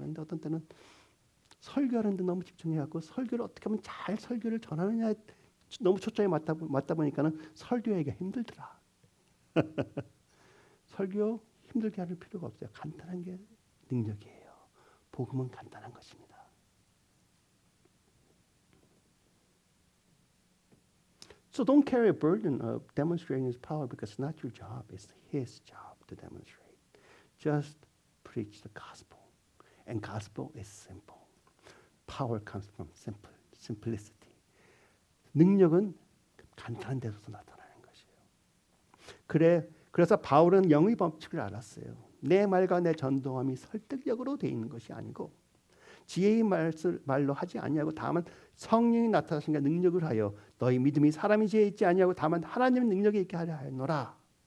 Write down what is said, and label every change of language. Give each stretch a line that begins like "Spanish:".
Korean: 근데 어떤 때는 설교하는데 너무 집중해갖고 설교를 어떻게 하면 잘 설교를 전하느냐에 너무 초점이 맞다 보니까는 설교하기가 힘들더라. 설교 힘들게 할 필요가 없어요. 간단한 게 능력이에요. 복음은 간단한 것입니다.
English: So don't carry a burden of demonstrating His power because it's not your job. It's His job to demonstrate. Just preach the gospel. And gospel is simple. Power comes from simplicity.
Korean: 능력은 간단한 데서도 나타나는 것이에요. 그래서 바울은 영의 법칙을 알았어요. 내 말과 내 전도함이 설득력으로 되어 있는 것이 아니고 지혜의 말로 하지 아니하고 다만 성령이 나타나신 능력을 하여 너희 믿음이 사람이 지혜에 있지 아니하고 다만 하나님의 능력에 있게 하려 하였노라.